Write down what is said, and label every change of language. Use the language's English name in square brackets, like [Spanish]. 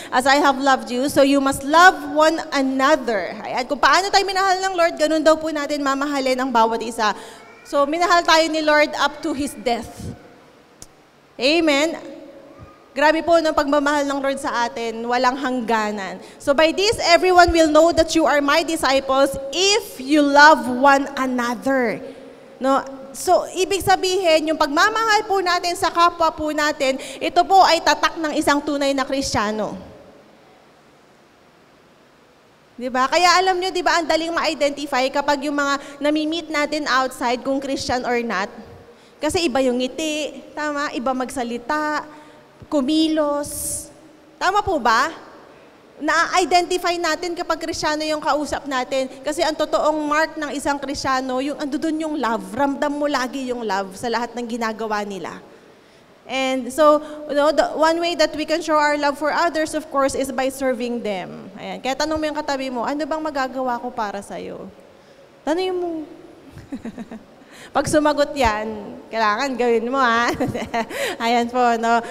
[English] As I have loved you, so you must love one another. [Filipino] Ayan, kung paano tayo minahal ng Lord, ganun daw po natin mamahalin ang bawat isa. So, minahal tayo ni Lord [English] up to His death. [Filipino] Amen? Grabe po ng pagmamahal ng Lord sa atin, walang hangganan. [English] So by this, everyone will know that you are my disciples if you love one another. No? [Filipino] So, ibig sabihin, yung pagmamahal po natin sa kapwa po natin, ito po ay tatak ng isang tunay na Kristiyano. Diba? Kaya alam nyo, diba, ang daling ma-identify kapag yung mga nami-meet natin outside kung [English] Christian or not. [Filipino] Kasi iba yung ngiti, tama? Iba magsalita, kumilos. Tama po ba? Na-identify natin kapag Kristiyano yung kausap natin. Kasi ang totoong mark ng isang Kristiyano, yung andun yung love. Ramdam mo lagi yung love sa lahat ng ginagawa nila. [English] And so, the one way that we can show our love for others, of course, is by serving them. [Filipino] Ayan. Kaya tanong mo yung katabi mo, ano bang magagawa ko para sa'yo? Tanong mo. Pag sumagot yan, kailangan gawin mo, ha? Ayan po, no?